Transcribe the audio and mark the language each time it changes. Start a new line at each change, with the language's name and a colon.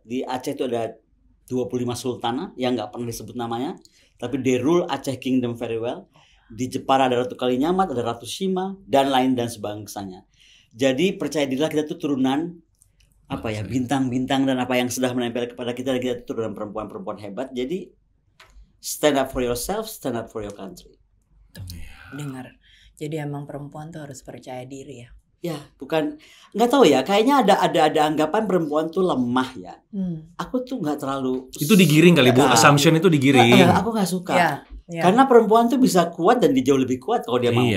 Indonesian: Di Aceh itu ada 25 sultana yang nggak pernah disebut namanya, tapi
English: they rule Aceh Kingdom very well.
Indonesian: Di Jepara ada Ratu Kalinyamat, ada Ratu Shima, dan lain dan sebangsanya. Jadi percaya dirilah, kita tuh turunan bintang-bintang dan apa yang sudah menempel kepada kita, dan kita turunan perempuan-perempuan hebat. Jadi
English: stand up for yourself, stand up for your country.
Indonesian: Dengar. Jadi emang perempuan tuh harus percaya diri ya. Ya, bukan, nggak tahu ya. Kayaknya ada anggapan perempuan tuh lemah ya. Aku tuh nggak terlalu. Itu digiring kali Bu, assumption itu digiring. Aku nggak suka. Ya. Karena perempuan tuh bisa kuat dan jauh lebih kuat kalau dia mau.